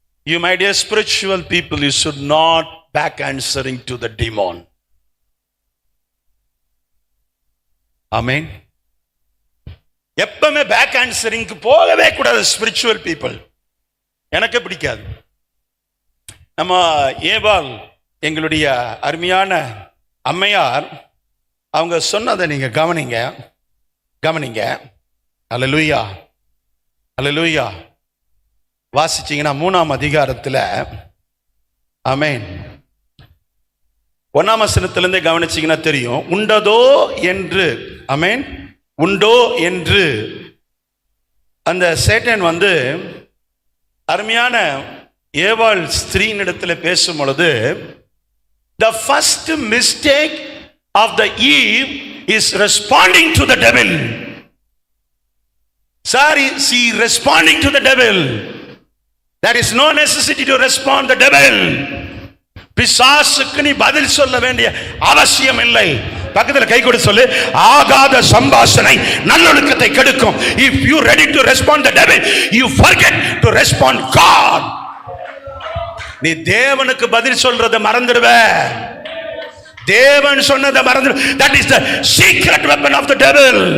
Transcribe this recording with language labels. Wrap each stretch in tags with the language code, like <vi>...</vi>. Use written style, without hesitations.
<en>You my dear spiritual people, you should not back answering to the demon. Amen.</en> <ta>எப்பவுமே</ta> <en>back ஆன்சரிங்க்கு</en> <ta>போகவே கூடாது</ta> <en>Spiritual people.</en> <ta>எனக்கு பிடிக்காது. நம்ம ஏவாள் எங்களுடைய அருமையான அம்மையார் அவங்க சொன்னதை நீங்க கவனிங்க. அல்லேலூயா அல்லேலூயா. வாசிச்சீங்கன்னா 3ஆம் அதிகாரத்தில் ஆமென் 1ஆம் வசனத்திலிருந்தே கவனிச்சீங்கன்னா தெரியும். உண்டதோ என்று ஆமென் உண்டோ என்று அந்த சேட்டன் அருமையான ஏவாள் ஸ்திரீனிடத்தில் பேசும் பொழுது,</ta> <en>the first mistake of the Eve is responding to the devil. Sorry, she responding to the devil. There is no necessity to respond the devil.</en> <ta>பிசாசுக்கு நீ பதில் சொல்ல வேண்டிய அவசியம் இல்லை. பக்கத்தில் கை கொடு சொல்லு, ஆகாத சம்பாஷணை நல்லொழுக்கத்தை கெடுக்கும்.</ta> <en>If you ready to respond the devil, you forget to respond God.</en> <ta>நீ தேவனுக்கு பதில் சொல்றதை மறந்துடுவ. தேவன் சொன்னதை மறந்துடு.</ta> <en>That is the secret weapon of the devil.</en>